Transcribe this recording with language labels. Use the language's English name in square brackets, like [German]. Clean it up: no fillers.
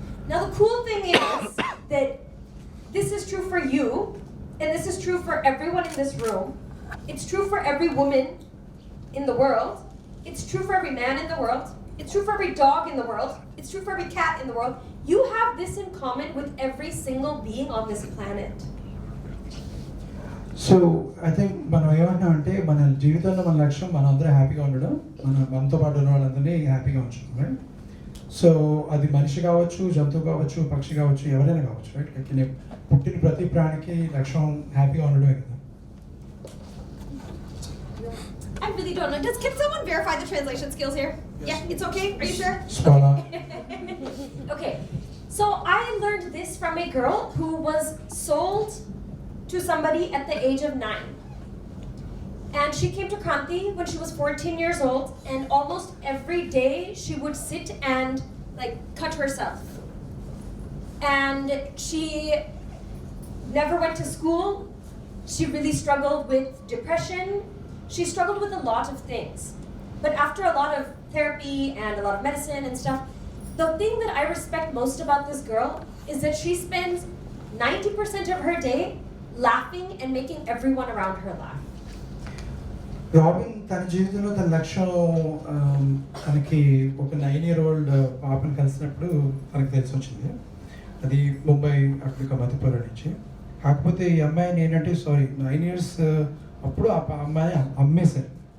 [English] Now the cool thing is that this is true for you, and this is true for everyone in this room. It's true for every woman in the world. It's true for every man in the world. It's true for every dog in the world. It's true for every cat in the world. You have this in common with every single being on this planet. So I think [Telugu] మనం ఏమంటున్నాం అంటే మన జీవితంలో మన లక్ష్యం మనం అందరూ హ్యాపీగా ఉండడం, మనతో పాటు ఉన్న వాళ్ళందరినీ హ్యాపీగా ఉంచడం, [English] Right? [Telugu] సో అది మనిషి కావచ్చు, జంతువు కావచ్చు, పక్షి కావచ్చు, ఎవరైనా కావచ్చు, [English] Right? [Telugu] లైక్ పుట్టిన ప్రతి ప్రాణికి లక్ష్యం హ్యాపీగా ఉండడమే కదా. [English] I'm really don't know. Can someone verify the translation skills here? Yes. Yeah, it's okay? Are you sure? Spot on. Okay, so I learned this from a girl who was sold to somebody at the age of 9. And she came to Kranti when she was 14 years old, and almost every day she would sit and like cut herself. And she never went to school. She really struggled with depression. She struggled with a lot of things. But after a lot of therapy and a lot of medicine and stuff, the thing that I respect most about this girl is that she spends 90% of her day laughing and making everyone around her laugh. [Telugu] Robin తన జీవితంలో తన లక్ష్యం తనకి ఒక 9-year-old పాపను కలిసినప్పుడు తనకు తెలిసి వచ్చింది. అది ముంబై అఫ్రికా మధ్యప్రదేశ్ నుంచి. కాకపోతే ఈ అమ్మాయిని ఏంటంటే [English] 9 years [Telugu] అప్పుడు ఆ అమ్మాయిని అమ్మేశారు.